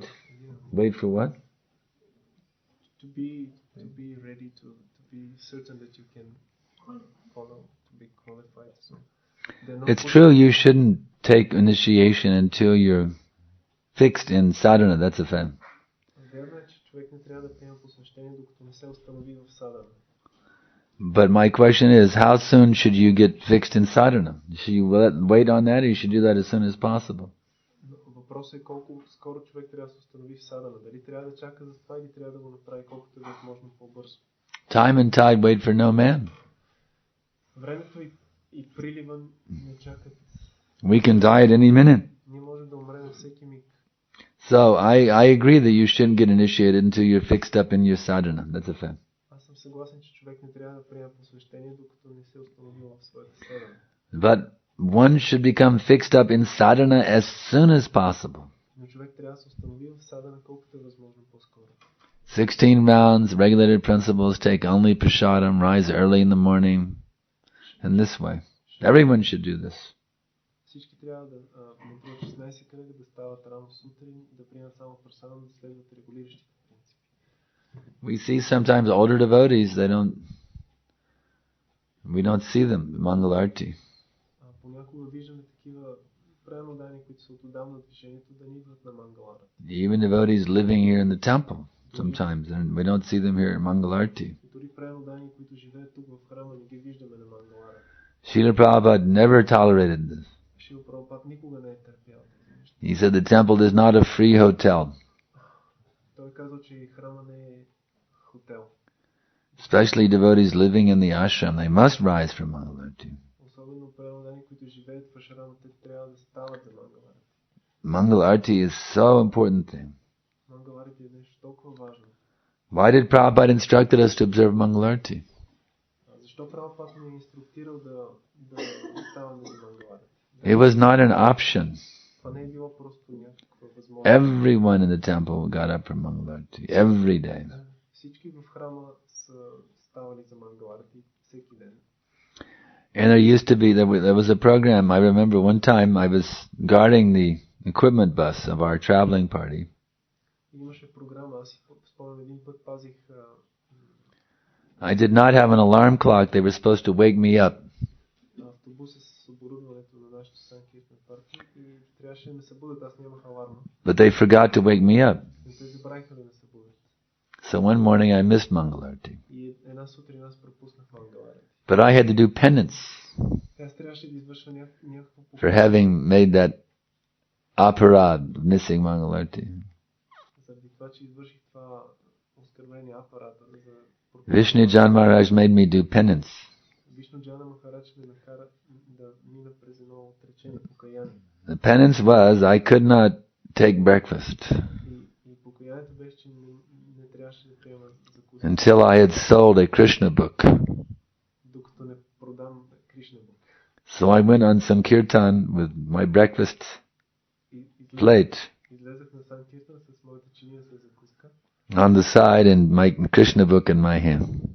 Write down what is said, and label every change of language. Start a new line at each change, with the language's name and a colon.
English: Yeah. Wait for what? To be ready to be certain that you can follow, to be qualified. So it's true you shouldn't take initiation until you're fixed in sadhana. That's a fact.
Bulgarian: Вярно е, че човек не трябва да приема посвещение, докато не се установи в садхана.
English: But my question is, how soon should you get fixed in sadhana? Should you wait on that, or you should do that as soon as possible?
Bulgarian: Въпросът е колко скоро човек трябва да се установи в садхана. Дали трябва да чака за това или трябва да го направи колкото е възможно по-бързо.
English: Time and tide wait for no man.
Bulgarian: Времето и прилива не чакат.
English: We can die at any minute.
Bulgarian: Ние можем да умрем всеки миг.
English: So I agree that you shouldn't get initiated until you're fixed up in your sadhana. That's a fact.
Bulgarian: Аз съм съгласен, че човек не трябва да приема посвещение, докато не се установи в своята садхана.
English: But one should become fixed up in sadhana as soon as possible.
Bulgarian: Но човек трябва да се установи в садхана колкото е възможно по-скоро.
English: 16 rounds, regulated principles, take only prasadam, rise early in the morning, and this way. Everyone should do this.
Bulgarian: Всички трябва да медитират 16 кръга, да стават рано сутрин, да приемат само прасадам, да следват регулиращите принципи.
English: We see sometimes older devotees, we don't see them, Mangalarti.
Bulgarian: Понякога виждаме такива преданодани, които са от отдавна движението, да ни идват на Мангалара.
English: Even devotees living here in the temple, sometimes, and we don't see them here at Mangalarti.
Bulgarian: Дори преданодани, които живеят тук в храма, не ги виждаме на Мангалара.
English: Srila Prabhupada never tolerated this.
Bulgarian: Шрила Прабхупад никога не е търпял.
English: He said the temple is not a free hotel.
Bulgarian: Той казва, че храма не е хотел.
English: Especially devotees living in the ashram, they must rise from Mangalarti.
Bulgarian: Особено преданодани, които живеят в ашрама, те трябва да стават за Мангалара.
English: Mangalarti is so important thing.
Bulgarian: Мангаларите е нещо толкова важно.
English: Why did Prabhupada instructed us to observe Mangalarti?
Bulgarian: Защо Прабхупад ни е инструктирал да ставаме за Мангалара?
English: It was not an option.
Bulgarian: Това не е било просто някаква възможност.
English: Everyone in the temple got up for Mangalarti every day.
Bulgarian: Всички в храма са ставали за Мангаларти всеки ден.
English: And there used to be, there was a program, I remember one time I was guarding the equipment bus of our traveling party.
Bulgarian: Имаше програма, аз си спомням един път пазих.
English: I did not have an alarm clock, they were supposed to wake me up.
Bulgarian: Автобуса с оборудването на нашата Санкаршан партия и трябваше да ме събудят, аз нямах аларма.
English: But they forgot to wake me up.
Bulgarian: И те забравиха да ме събудят.
English: So one morning I missed Mangalarti.
Bulgarian: И една сутрин аз пропуснах Мангаларти.
English: But I had to do penance
Bulgarian: Аз трябваше да извършва някакво
English: for having made that aparad, missing Mangalarti.
Bulgarian: Заради това, че извърших това оскърбление апарата за
English: Vishnu Jan Maharaj made me do penance.
Bulgarian: Вишну Джана Махарадж ме накара да мина през едно отречение покаяние.
English: The penance was I could not take breakfast.
Bulgarian: И покаянието беше, че не трябваше да приема закуска.
English: until I had sold a Krishna book.
Bulgarian: докато не продам Кришна Бук.
English: So I went on Sankirtan with my breakfast plate
Bulgarian: Излезах на Санкиртан с моята чиния с закуска.
English: on the side and my Krishna book in my hand.